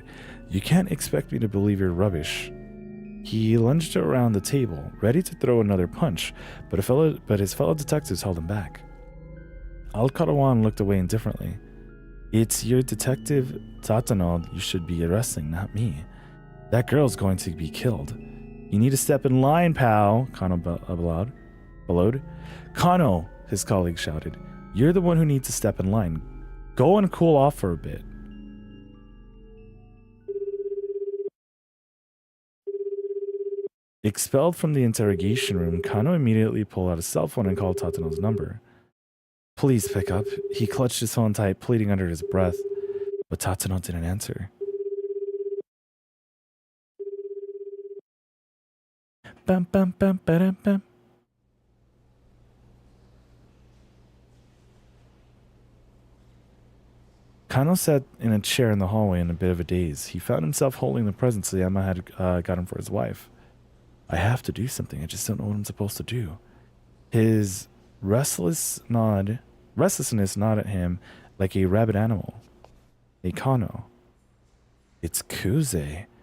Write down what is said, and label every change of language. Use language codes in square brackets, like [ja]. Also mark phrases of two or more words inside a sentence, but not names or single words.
[en] You can't expect me to believe your rubbish. He lunged around the table, ready to throw another punch, but his fellow detectives held him back. Al-Karawan looked away indifferently. It's your Detective Tatano you should be arresting, not me. That girl's going to be killed. You need to step in line, pal, Kano bellowed. Kano, his colleague shouted. You're the one who needs to step in line. Go and cool off for a bit. Expelled from the interrogation room, Kano immediately pulled out a cell phone and called Tatano's number. Please pick up. He clutched his phone tight, pleading under his breath, but Tatano didn't answer. Bam, bam, bam, bam, bam. Kano sat in a chair in the hallway in a bit of a daze. He found himself holding the present Sayama had got him for his wife. I have to do something. I just don't know what I'm supposed to do. His restlessness gnawed at him like a rabid animal. Hey, Kano. It's Kuze.